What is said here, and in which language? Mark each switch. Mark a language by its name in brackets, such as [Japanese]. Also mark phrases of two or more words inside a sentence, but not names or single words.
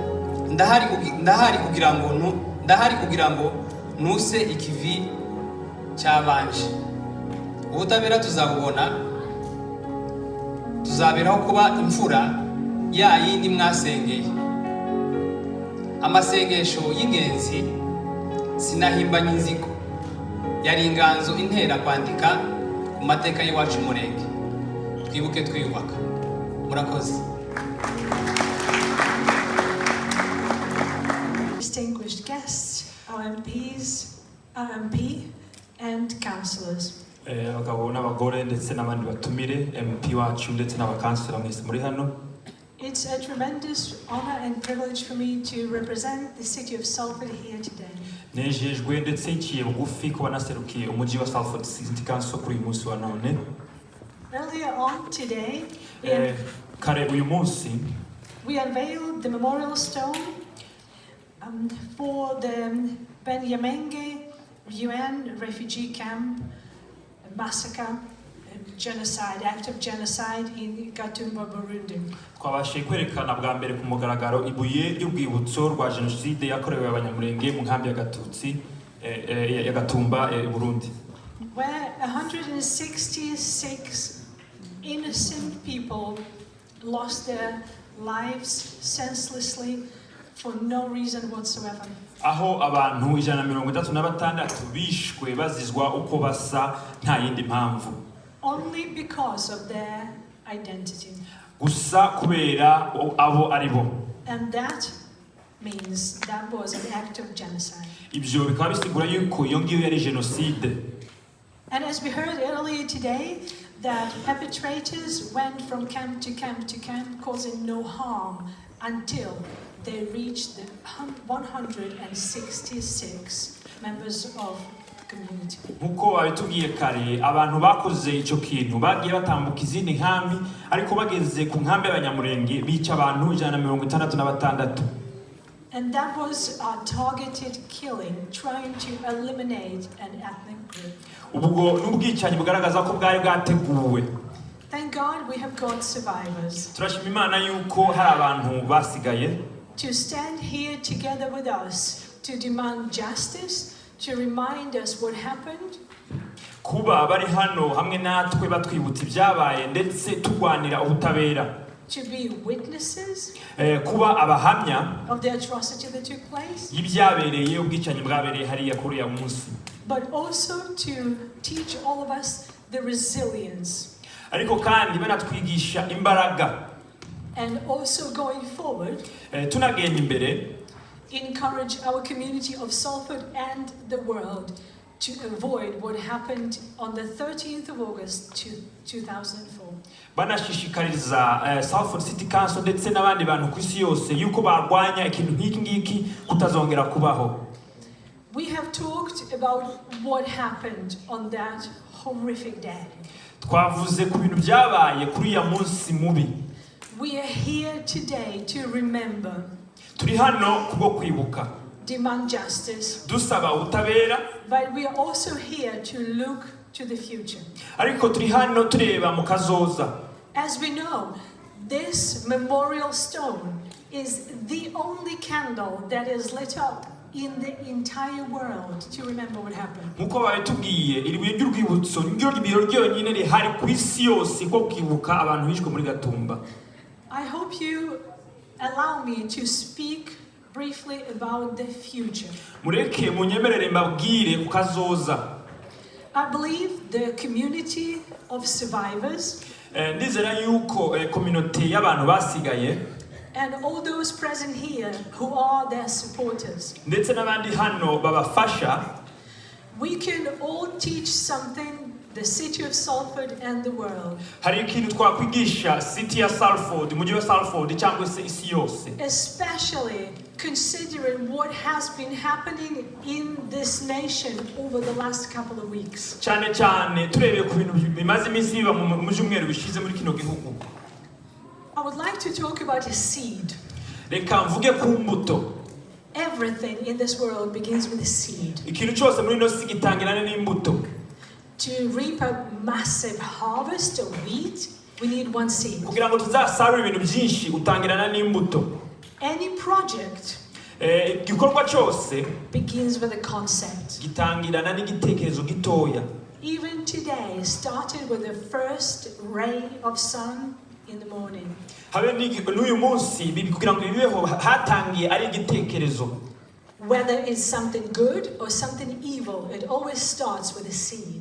[Kinyarwanda] ndahari kugira ngo nuse ikivi cyabanje ubutabera tuzabubona tuzaberaho kuba imfura ya yindi mwasengeye amasengesho y'ingenzi sinahimbanye inzigo yari inganzo intera kwandika ku mateka y'iwacu murenge twibuke twiyubaka murakoze. [English] Distinguished guests, RMPs, RMP and councillors. [Kinyarwanda] Abagabo n'abagore ndetse n'abandi batumire MP wacu ndetse n'abakansela mwese muri hano. [English] It's a tremendous honor and privilege for me to represent the city of Salford here today. [Kinyarwanda] Nejejwe ndetse nkiye bugufi kuba naserukiye umujyi wa Salford City Council kuri uyu munsi wa none. [English] Earlier on today, [Kinyarwanda] kare uyu munsi [English] we unveiled the memorial stone for the Benyamenge UN refugee camp massacre, genocide, act of genocide in Gatumba, Burundi. [Kinyarwanda] Twabashije kwerekana bwa mbere ku mugaragaro ibuye ry'ubwibutso rwa Genocide yakorewe abanyamurenge mu nkambi ya Gatutsi ya Gatumba Burundi. [English] Where 166 innocent people lost their lives senselessly for no reason whatsoever. [Kinyarwanda] Aho abantu 136 bishwe bazizwa uko basa nta yindi mpamvu. [English] Only because of their identity. [Kinyarwanda] Gusa kubera abo aribo. [English] And that means that was an act of genocide. [Kinyarwanda] Ibyo bikaba bisigura yuko iyo ngiyo yari genocide. [English] And as we heard earlier today, that perpetrators went from camp to camp to camp, causing no harm until they reached the 166 members of the community. [Kinyarwanda] Nkuko babitubwiye kare abantu bakoze icyo kintu bagiye batambuka izindi nkambi ariko bageze ku nkambi y'abanyamurenge bica abantu 166. [English] And that was a targeted killing, trying to eliminate an ethnic group. [Kinyarwanda] Ubwo n'ubwicanyi bugaragaza ko bwari bwateguwe. [English] Thank God we have got survivors. [Kinyarwanda] Turashima Imana yuko hari abantu basigaye. [English] To stand here together with us, to demand justice, to remind us what happened. [Kinyarwanda] Kuba bari hano hamwe natwe batwibutsa ibyabaye ndetse turwanira ubutabera. [English] To be witnesses [Kinyarwanda] kuba abahamya [English] of the atrocity that took place. [Kinyarwanda] Y'ibyabereye ubwicanyi bwabereye hariya kuri ya munsi. [English] But also to teach all of us the resilience. [Kinyarwanda] Ariko kandi banatwigisha imbaraga. [English] And also going forward, [Kinyarwanda] tunagenda imbere, [English] encourage our community of Salford and the world to avoid what happened on the 13th of August 2004. [Kinyarwanda] Banashishikariza Salford City Council ndetse n'abandi bantu ku isi yose yuko barwanya ikintu nk'iki ngiki kutazongera kubaho. [English] We have talked about what happened on that horrific day. [Kinyarwanda] Twavuze ku bintu byabaye kuri ya munsi mubi. [English] We are here today to remember. [Kinyarwanda] Turi hano kubwo kwibuka. [English] Demand justice. [Kinyarwanda] Dusaba ubutabera. [English] But we are also here to look to the future. [Kinyarwanda] Ariko turi hano tureba mu kazoza. [English] As we know, this memorial stone is the only candle that is lit up in the entire world to remember what happened. [Kinyarwanda] Muko bayitubwiye iribuye ry'urwibutso niryo ribiro ryonyine rihari ku isi yose ko kwibuka abantu bishwe muri Gatumba. [English] I hope you allow me to speak briefly about the future. [Kinyarwanda] Mureke munyemerere mbabwire ku kazoza. [English] I believe the community of survivors [Kinyarwanda] Ndizera yuko community y'abantu basigaye [English] and all those present here who are their supporters. [Kinyarwanda] Ndetse n'abandi hano babafasha. [English] We can all teach something the city of Salford and the world. [Kinyarwanda] Hari ikintu twakwigisha city ya Salford, mujyi wa Salford cyangwa se isi yose. [English] Especially considering what has been happening in this nation over the last couple of weeks. [Kinyarwanda] Cyane cyane turebe ku bintu bimaze iminsi biba mu jumweru bishize muri kino gihugu. [English] I would like to talk about a seed. [Kinyarwanda] Reka mvuge ku mbuto. [English] Everything in this world begins with a seed. [Kinyarwanda] Ikintu cyose muri no si gitangirana n'imbuto. [English] To reap a massive harvest of wheat, we need one seed. [Kinyarwanda] kugira ngo tuzasarure ibintu byinshi utangirana n'imbuto. [English] Any project [Kinyarwanda] Igikorwa cyose [English] begins with a concept. [Kinyarwanda] gitangirana n'igitekerezo gitoya. [English] Even today, started with the first ray of sun in the morning. [Kinyarwanda] Habe n'uyu munsi kugira ngo bibeho hatangiye ari igitekerezo. [English] Whether it's something good or something evil, it always starts with a seed.